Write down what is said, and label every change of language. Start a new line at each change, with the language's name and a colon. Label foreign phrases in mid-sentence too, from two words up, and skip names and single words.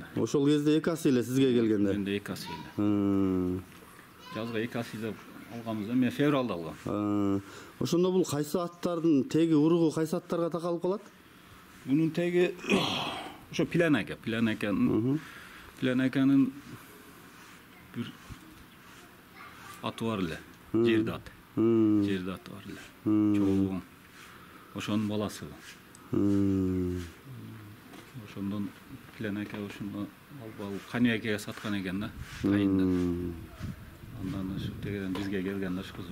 Kyrgyz: Ошол кезде 2 асы эле сизге келгенде? Менде 2 асы эле. Жазга 2 асыйда алганбыз, мен февралда алгам. Ошондо бул кайсы аттардын теги, уругу кайсы аттарга такалып калат? Бунун теги ошо Плянаканын бир аты бар эле, жерди аты. Жерди аты бар эле. Чоң. Ошонун баласы. Ошондон Плянака ошондо алып Каныбекке саткан экен да, айында. Андан ошо тегиден бизге келген да ошо.